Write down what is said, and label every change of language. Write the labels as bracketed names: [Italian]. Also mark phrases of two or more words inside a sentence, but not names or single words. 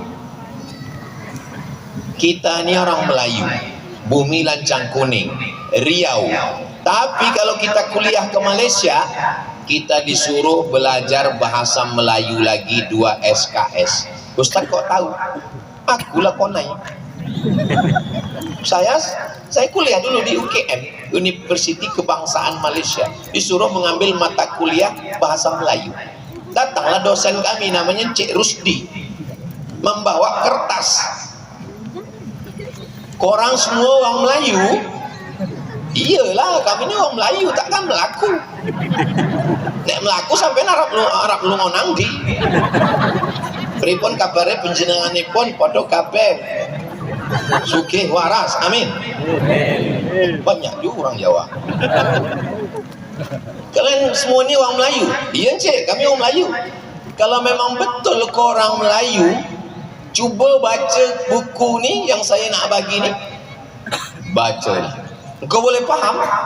[Indonesian] Kita ini orang Melayu, bumi lancang kuning, Riau. Tapi kalau kita kuliah ke Malaysia, kita disuruh belajar bahasa Melayu lagi 2 SKS. Ustaz kok tahu? Akulah konai. Saya kuliah dulu di UKM, Universiti Kebangsaan Malaysia, disuruh mengambil mata kuliah bahasa Melayu. Datanglah dosen kami namanya Cik Rusdi, membawa kertas. [Malay] Korang semua orang Melayu? Iyalah, kami ni orang Melayu, takkan melaku. Nek melaku sampai Arab lu ngonang di. [Javanese] Pripun kabare panjenenganipun padha kabeh sugih waras, amin. [Indonesian] Banyak juga orang Jawa. [Malay] Kalian semua ni orang Melayu? Iya cik, kami orang Melayu. Kalau memang betul korang Melayu, cuba baca buku ni yang saya nak bagi ni. Baca. Kau boleh faham?